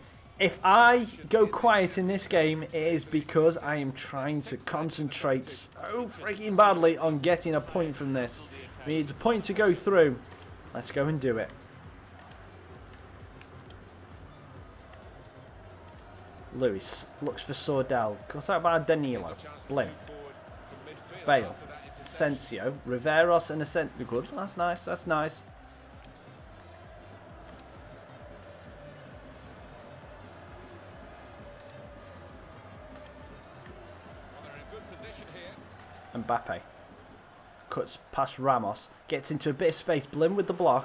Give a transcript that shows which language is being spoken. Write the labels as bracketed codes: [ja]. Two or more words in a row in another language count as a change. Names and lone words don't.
[en] If I go quiet in this game, it is because I am trying to concentrate so freaking badly on getting a point from this. We need a point to go through. Let's go and do it. Lewis looks for Sordell. Cut out by Danilo. Blim. Bale. Asensio. Riveros and Asensio. Good. That's nice. That's nice. Mbappe. Cuts past Ramos. Gets into a bit of space. Blim with the block.